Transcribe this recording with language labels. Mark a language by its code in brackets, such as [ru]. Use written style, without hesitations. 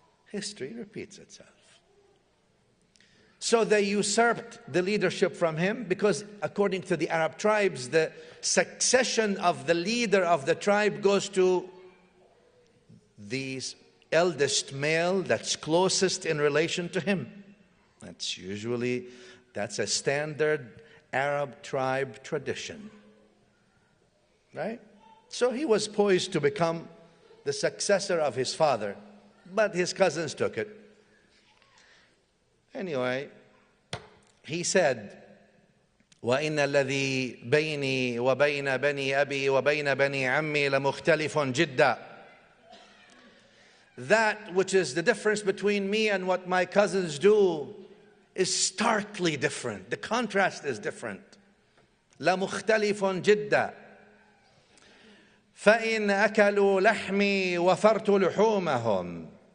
[en] History repeats itself. So they usurped the leadership from him because, according to the Arab tribes, the succession of the leader of the tribe goes to the eldest male that's closest in relation to him. That's a standard Arab tribe tradition. Right? So he was poised to become the successor of his father, but his cousins took it. Anyway, he said, [ar] وَإِنَّ الَّذِي بَيْنِي وَبَيْنَ بَنِي أَبِي وَبَيْنَ بَنِي عَمِّي لَمُخْتَلِفٌ جِدًّا. [en] That which is the difference between me and what my cousins do is starkly different. The contrast is different. [ar] لَمُخْتَلِفٌ جِدًّا. فَإِنْ أَكَلُوا لَحْمِي وَفَرْتُ لُحُومَهُمْ.